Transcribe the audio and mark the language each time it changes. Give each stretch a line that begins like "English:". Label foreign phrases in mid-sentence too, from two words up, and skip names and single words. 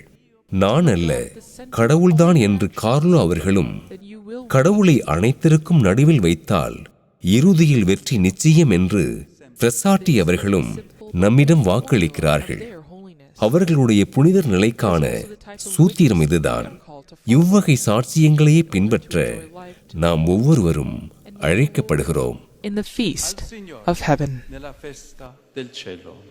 Tamil: நான் அல்ல, கடவுள்தான் என்று கார்லோ அவர்களும் கடவுளை அனைத்திற்கும் நடுவில் வைத்தால் இறுதியில் வெற்றி நிச்சயம் என்று ஃப்ரெஸ்ஸாடி அவர்களும் நம்மிடம் வாக்களிக்கிறார்கள். அவர்களுடைய புனிதர் நிலைக்கான சூத்திரம் இதுதான். இவ்வகை சாட்சியங்களையே பின்பற்ற நாம் ஒவ்வொருவரும் அழைக்கப்படுகிறோம்.
English: In the feast of heaven.
Italian: Nella festa del cielo.